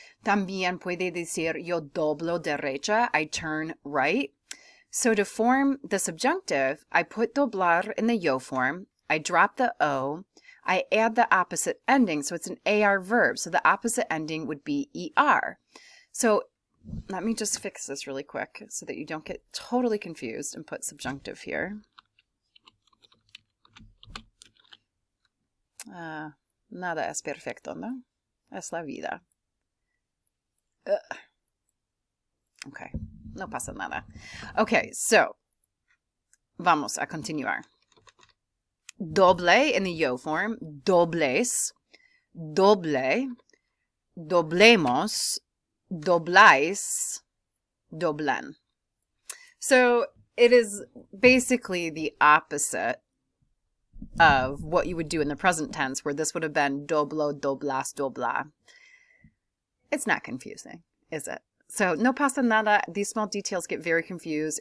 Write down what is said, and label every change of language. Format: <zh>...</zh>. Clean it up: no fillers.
<es>También puede decir yo doblo derecha.</es> <en>I turn right. So to form the subjunctive, I put doblar in the yo form. I drop the O, I add the opposite ending, so it's an AR verb, so the opposite ending would be ER. So let me just fix this really quick so that you don't get totally confused and put subjunctive here.</en> <es>Nada es perfecto, ¿no? Es la vida. Okay, no pasa nada. Okay, so vamos a continuar.</es> <en>Doble in the yo form, dobles, doble, doblemos, doblais, doblen. So it is basically the opposite of what you would do in the present tense, where this would have been doblo, doblas, dobla. It's not confusing, is it? So</en> <es>no pasa nada.</es> <en>These small details get very confused.</en>